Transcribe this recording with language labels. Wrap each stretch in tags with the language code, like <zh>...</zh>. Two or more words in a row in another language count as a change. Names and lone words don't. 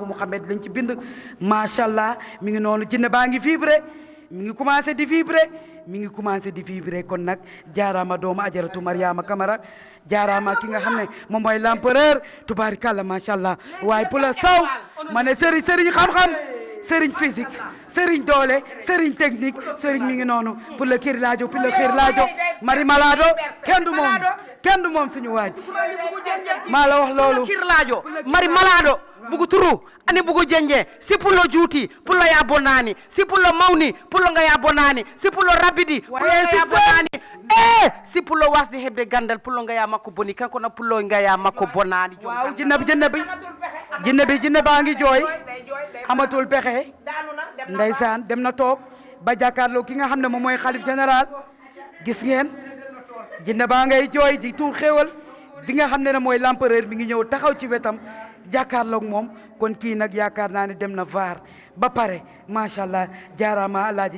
<wo>Muhammad lañ ci bind</wo> <ar>macha allah</ar> <wo>mi ngi noonu jinne baa ngi vibré mi ngi commencé di vibrer kon nag jaaraama doomu ajaratu Mariama Kamara jaaraama ki nga xam ne moom mooy l'empereur tubaarikàlla</wo> <ar>macha allah</ar> <wo>waaye</wo> <fr>pour la</fr> <wo>saw ma ne sëriñ xam-xam sëriñ physique sëriñ doole sëriñ technique sëriñ mi ngi noonu</wo> <fr>pour le</fr> <ff>xiir laajo mari malado</ff> <wo>kenn du moom suñu waaj maa la wax loolu</wo> <ff>xiir laajo mari malado bugu turu ani bugu jenje si pullo juuti pullo ya bonani si pullo mawni pullo nga ya bonani si pullo rabidi pullo ya bonani si pullo wasde hebde gandal pullo nga ya makko boni kanko na pullo nga ya makko bonani</ff> <wo>waaw jinne baa ngi jooy amatul pexe ndeysaan dem na toog ba jàkkaarloo ki nga xam ne moom mooy xalif général gis ngeen jinne baa ngay jooy di tuur xéewal bi nga xam ne mooy l'empereur mi ngi ñëw taxaw ci wetam jàkkaarloog moom kon kii nag yaakaar naa ne dem na vaar ba pare</wo> <ar>macha allah</ar> <wo>jaaraama Alaaji</wo>